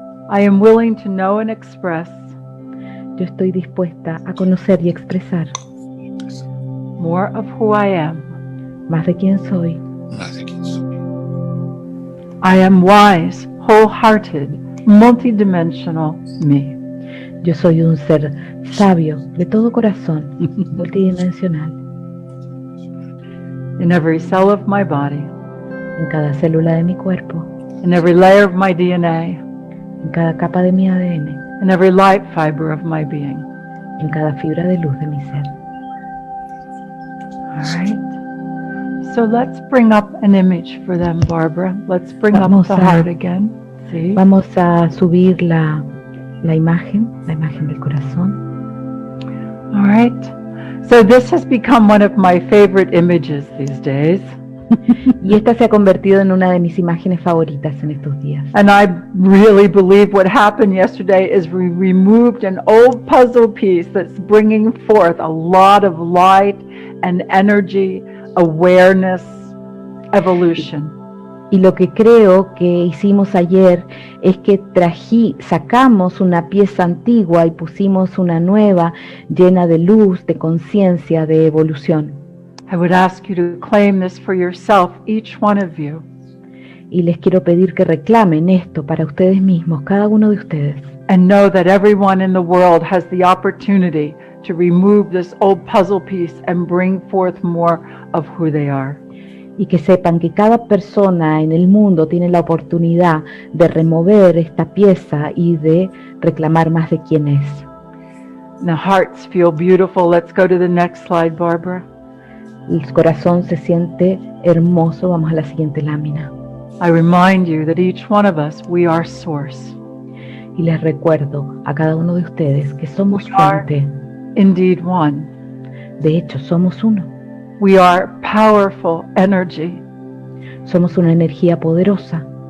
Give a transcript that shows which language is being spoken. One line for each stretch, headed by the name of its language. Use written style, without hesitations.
English: I am willing to know and express.
Spanish: Yo estoy dispuesta a conocer y expresar.
English: More of who I am.
Spanish: Más de quién soy.
English: I am wise, wholehearted, multidimensional me.
Spanish: Yo soy un ser sabio, de todo corazón, multidimensional.
English: In every cell of my body.
Spanish: En cada célula de mi cuerpo.
English: In every layer of my DNA.
Spanish: En cada capa de mi ADN.
English: In every light fiber of my being.
Spanish: En cada fibra de luz de mi ser.
English: All right. So let's bring up an image for them, Barbara. Let's bring up the heart again.
Spanish: ¿Sí? Vamos a subir la imagen del corazón.
English: All right. So this has become one of my favorite images these days.
Spanish: Y esta se ha convertido en una de mis imágenes favoritas en estos días.
English: And I really believe what happened yesterday is we removed an old puzzle piece that's bringing forth a lot of light and energy, awareness, evolution.
Spanish: Y lo que creo que hicimos ayer es que sacamos una pieza antigua y pusimos una nueva llena de luz, de conciencia, de evolución.
English: I would ask you to claim this for yourself, each one of you.
Spanish: Y les quiero pedir que reclamen esto para ustedes mismos, cada uno de ustedes.
English: And know that everyone in the world has the opportunity to remove this old puzzle piece and bring forth more of who they are.
Spanish: Y que sepan que cada persona en el mundo tiene la oportunidad de remover esta pieza y de reclamar más de quién es.
English: The hearts feel beautiful. Let's go to the next slide, Barbara.
Spanish: El corazón se siente hermoso. Vamos a la siguiente lámina.
English: I remind you that each one of us, we are source.
Spanish: Y les recuerdo a cada uno de ustedes que somos fuente.
English: Indeed one.
Spanish: De hecho, somos uno.
English: We are powerful energy.
Spanish: Somos una energía poderosa.